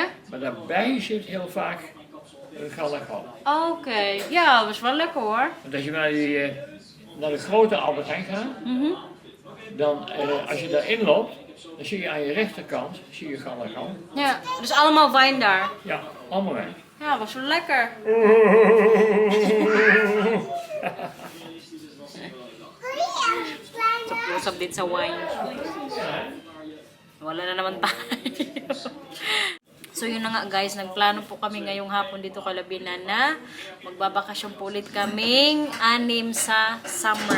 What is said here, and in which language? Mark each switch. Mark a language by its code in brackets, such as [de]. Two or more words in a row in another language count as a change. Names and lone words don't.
[nl] Maar daarbij zit heel vaak Gal en Gal. Oké, ja, dat is wel lekker hoor. Want als je naar de grote Albert Heijn gaat, dan als je daarin loopt, dan zie je aan je rechterkant zie je Gal en Gal. Ja, dus allemaal wijn daar. Ja, allemaal wijn. Ja, was wel lekker. [tl] Usap din sa wine. Wala na naman tayo. So yun na nga guys, nagplano po kami ngayong hapon dito kay Labinan na magbabakasyon po ulit kaming 6 sa summer.